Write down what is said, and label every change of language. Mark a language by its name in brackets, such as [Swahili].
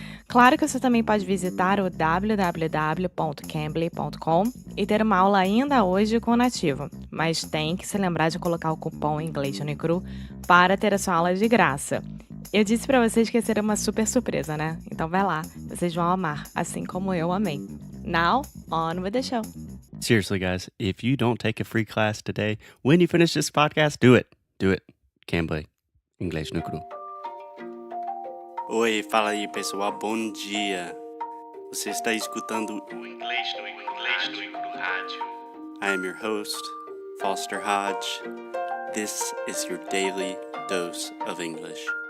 [Portuguese] Claro que você também pode visitar o www.cambly.com e ter uma aula ainda hoje com o nativo, mas tem que se lembrar de colocar o cupom inglês Unicru para ter a sua aula de graça. Eu disse para vocês que ia ser uma super surpresa, né? Então vai lá, vocês vão amar, assim como eu amei. [English] Now, on with the show. Seriously, guys, if you don't take a free class today, when you finish this podcast, do it. Do it. [Portuguese] Cambly. Inglês no cru. Oi, fala aí, pessoal. Bom dia. Você está escutando o Inglês no Cru Rádio. [English] I am your host, Foster Hodge. This is your daily dose of English.